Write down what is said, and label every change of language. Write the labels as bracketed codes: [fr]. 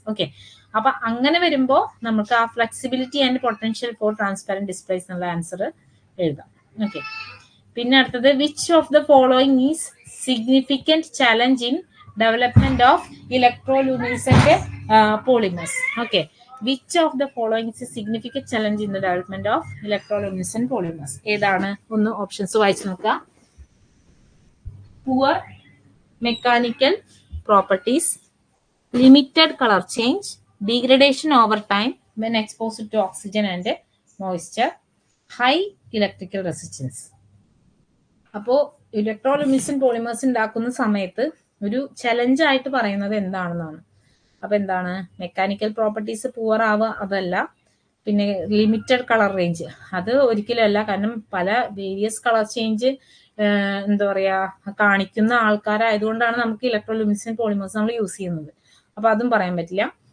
[ml] Okay, അപ്പൊ അങ്ങനെ വരുമ്പോൾ നമുക്ക് ആ [en] flexibility and potential for transparent displays [ml] എന്നുള്ള ആൻസർ എഴുതാം. ഓക്കെ, പിന്നെ അടുത്തത്, [en] Which of the following is significant challenge in development of electroluminescent polymers. Okay, which of the following is a significant challenge in the development of electroluminescent polymers? [ml] ഏതാണ്? ഒന്ന് options വായിച്ചു നോക്കുക. [en] Poor mechanical properties, limited color change, degradation over time when exposed to oxygen and moisture, high electrical resistance. [ml] അപ്പോൾ ഇലക്ട്രോലുമിനസെന്റ് polymers ഉണ്ടാക്കുന്ന സമയത്ത് ഒരു challenge ആയിട്ട് പറയുന്നത് എന്താണെന്നാണ്. അപ്പൊ എന്താണ്? മെക്കാനിക്കൽ പ്രോപ്പർട്ടീസ് പുവർ ആവുക അതല്ല, പിന്നെ ലിമിറ്റഡ് കളർ റേഞ്ച് അത് ഒരിക്കലും അല്ല. കാരണം പല വേരിയസ് കളർ ചേഞ്ച് എന്താ പറയാ കാണിക്കുന്ന ആൾക്കാരായതുകൊണ്ടാണ് നമുക്ക് ഇലക്ട്രോലുമിനസെന്റ് പോളിമേഴ്സ് നമ്മൾ യൂസ് ചെയ്യുന്നത്. അപ്പൊ അതും പറയാൻ പറ്റില്ല.